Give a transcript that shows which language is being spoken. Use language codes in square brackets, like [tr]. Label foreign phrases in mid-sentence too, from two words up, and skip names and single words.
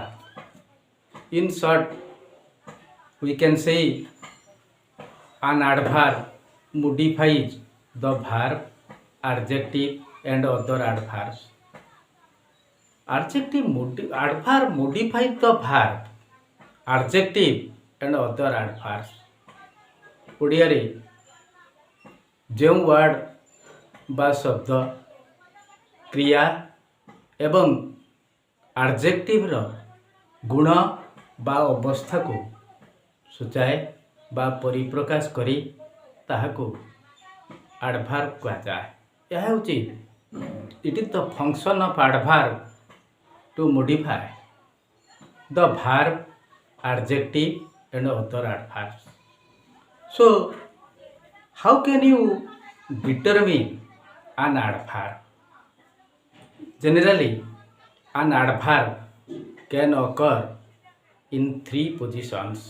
[en] In short, we can say an adverb modifies the verb, adjective and other adverbs. Adverb modifies the verb, adjective and other adverbs. [or] ଓଡ଼ିଆରେ ଯେଉଁ ୱାର୍ଡ଼ ବା ଶବ୍ଦ କ୍ରିୟା ଏବଂ ଆଡ଼ଜେକ୍ଟିଭର ଗୁଣ ବା ଅବସ୍ଥାକୁ ସୂଚାଏ ବା ପରିପ୍ରକାଶ କରି ତାହାକୁ ଆଡ଼ଭାର୍ବ କୁହାଯାଏ। ଏହା ହେଉଛି [en] it is the function of adverb to modify the verb, adjective and other adverbs. So, how can you determine an adverb? Generally, an adverb can occur in three positions.